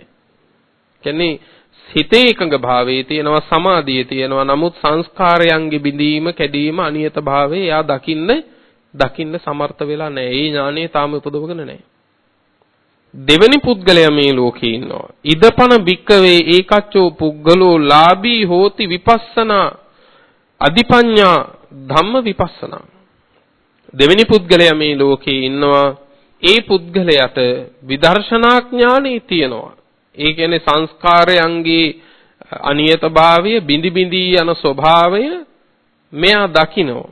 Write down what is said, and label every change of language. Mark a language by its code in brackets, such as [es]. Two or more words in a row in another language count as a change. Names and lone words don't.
[si] කියන්නේ හිතේ එකඟ භාවයේ තියෙනවා, සමාධියේ තියෙනවා. නමුත් සංස්කාරයන්ගේ බිඳීම, කැඩීම, අනියත භාවයේ එයා දකින්න සමර්ථ වෙලා නැහැ. ඒ ඥානය තාම උපදවගෙන නැහැ. දෙවෙනි පුද්ගලයා මේ ලෝකේ ඉන්නවා. [pi] ඉදපන බික්කවේ ඒකච්චෝ පුද්ගලෝ ලාභී හෝති විපස්සනා අධිපඤ්ඤා ධම්ම විපස්සනා. [si] දෙවෙනි පුද්ගලයා මේ ලෝකේ ඉන්නවා. ඒ පුද්ගලයාට විදර්ශනා ඥානෙ තියෙනවා. ඒ කියන්නේ සංස්කාරයන්ගේ අනියතභාවය, බිඳි යන ස්වභාවය මෙයා දකිනවා.